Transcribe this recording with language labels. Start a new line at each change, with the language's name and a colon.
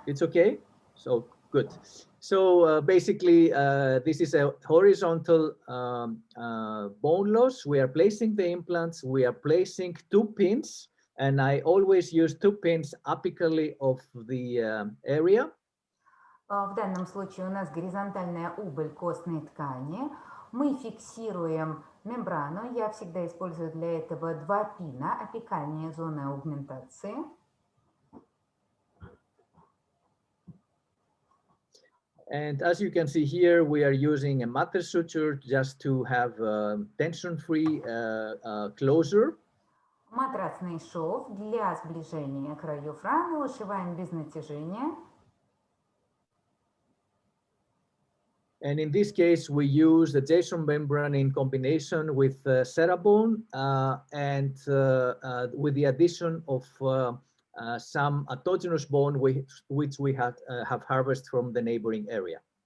English: It's okay? So good. So basically, this is a horizontal bone loss. We are placing the implants. We are placing 2 pins, and I always use 2 pins apically of the area.
Russian: В данном случае у нас горизонтальная убыль костной ткани. Мы фиксируем мембрану. Я всегда использую для этого 2 пина, апикальные зоны аугментации.
English: And as you can see here, we are using a matter suture just to have tension-free closure.
Russian: Матрасный шов для сближения краев раны. Ушиваем без натяжения.
English: And in this case, we use the Jason membrane in combination with Cerabone and with the addition of some autogenous bone which we have harvested from the neighboring area.